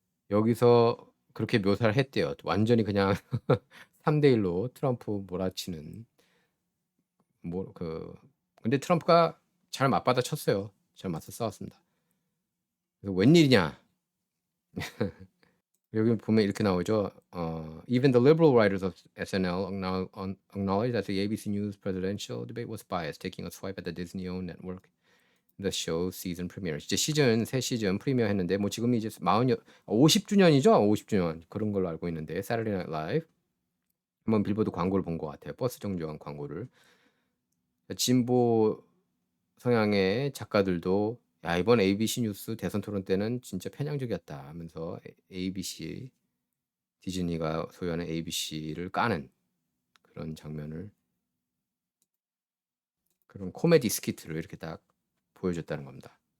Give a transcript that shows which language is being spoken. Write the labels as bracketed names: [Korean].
[Korean] 여기서 그렇게 묘사를 했대요. 완전히 그냥 3대 1로 트럼프 몰아치는 근데 트럼프가 잘 맞받아 쳤어요. 잘 맞서 싸웠습니다. 그래서 웬일이냐? 여기 보면 이렇게 나오죠. [English] Even the liberal writers of SNL acknowledge that the ABC News presidential debate was biased, taking a swipe at the Disney-owned network. The show season premiere. [Korean] 이제 새 시즌 프리미어 했는데 뭐 지금 이제 50주년이죠. 50주년 그런 걸로 알고 있는데 Saturday Night Live 한번 빌보드 광고를 본 것 같아요. 버스 정류장 광고를. 진보 성향의 작가들도 야 이번 ABC 뉴스 대선 토론 때는 진짜 편향적이었다 하면서 ABC 디즈니가 소유하는 ABC를 까는 그런 장면을 그런 코미디 스키트를 이렇게 딱 보여줬다는 겁니다.